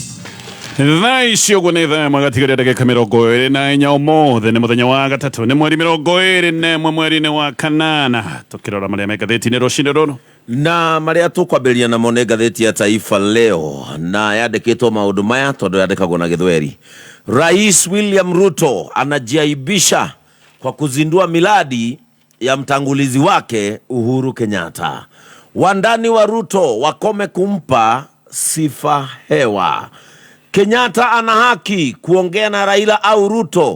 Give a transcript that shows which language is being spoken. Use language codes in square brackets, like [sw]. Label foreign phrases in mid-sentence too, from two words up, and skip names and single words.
[ki] thaa icio guo nä thaa magatigaria ndagika mĩrongo ĩrĩ na inya ũmũthĩ nĩ mũthenya wa gatatũ nĩ mweri mĩrongo ĩrĩ na ĩmwe mweri-inĩ wa kanana tũkĩrora marĩa me ngathĩti-inĩ rũcinĩ rũrũ na marĩa tũkwambĩrĩria namo nĩ ngathĩti ya Taifa Leo na yandĩkĩtwo maũndũ maya tondũ yandĩkagwo na Gĩthweri. [sw] Rais William Ruto anajiaibisha kwa kuzindua miladi ya mtangulizi wake Uhuru Kenyatta. Wandani wa Ruto wakome kumpa sifa hewa. Kenyatta ana haki kuongea na Raila au Ruto.